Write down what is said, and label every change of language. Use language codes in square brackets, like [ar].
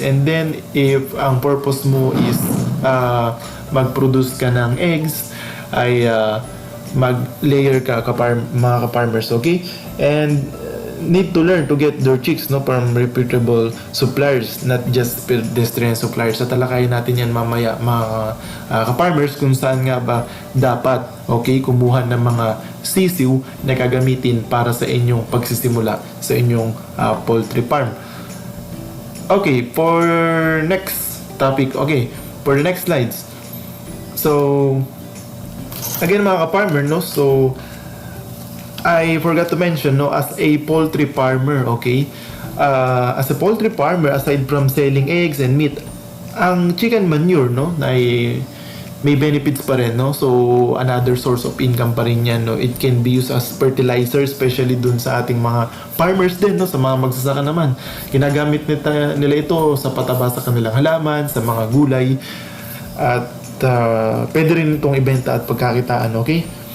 [tl] And then if ang purpose mo is mag-produce ka ng eggs, ay mag-layer ka mga ka-farmers, okay? [en] And need to learn to get their chicks, no, from reputable suppliers, not just pedestrian suppliers. [tl] So talakayin natin yan mamaya mga ka-farmers kung saan nga ba dapat, okay, kumuha ng mga sisiw na gagamitin para sa inyong pagsisimula sa inyong poultry farm. [en] Okay, for next topic, okay, for the next slides. So again mga ka-farmer, no, so I forgot to mention, no, as a poultry farmer, okay, as a poultry farmer, aside from selling eggs and meat, [tl] ang chicken manure, no, ay may benefits pa rin, [en] no. [tl] So another source of income pa rin yan, no. [en] It can be used as fertilizer, especially [tl] dun sa ating mga farmers din, no, sa mga magsasaka naman. Ginagamit nila ito sa pataba sa kanilang halaman, sa mga gulay, at pwede rin itong ibenta at pagkakitaan, okay.